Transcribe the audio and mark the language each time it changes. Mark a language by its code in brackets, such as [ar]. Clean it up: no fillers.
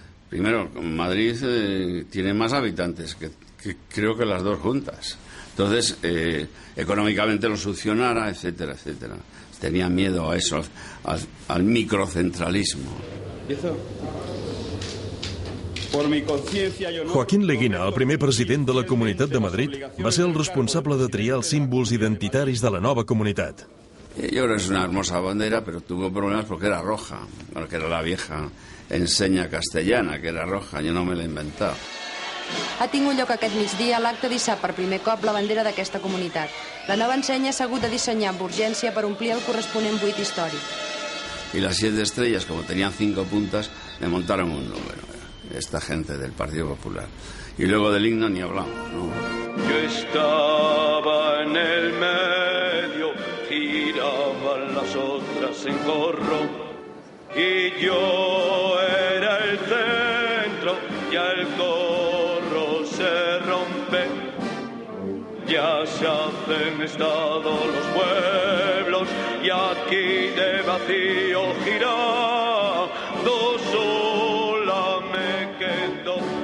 [es] Primero, Madrid tiene más habitantes que creo que las dos juntas. Entonces, económicamente lo succionara, etcétera, etcétera. Tenían miedo a eso, al microcentralismo. Por mi conciencia, yo no... [ca] Joaquín Leguina, el primer president de la Comunitat de Madrid, va ser el responsable de triar els símbols identitaris de la nova comunitat. [es] Yo creo que es una hermosa bandera, pero tuvo problemas porque era roja, porque era la vieja enseña castellana, que era roja, yo no me la he inventado. [ca] Ha tingut lloc aquest migdia l'acte d'hissar per primer cop la bandera d'aquesta comunitat. La nova ensenya s'ha hagut de dissenyar amb urgència per omplir el corresponent buit històric. [es] Y las 7 estrellas, como tenían 5 puntas, le montaron un número. Esta gente del Partido Popular. Y luego del himno ni hablamos, ¿no? Yo estaba en el medio, giraban las otras en corro, y yo era el centro, ya el corro se rompe, ya se hacen estado los pueblos, y aquí de vacío girando sola me quedo.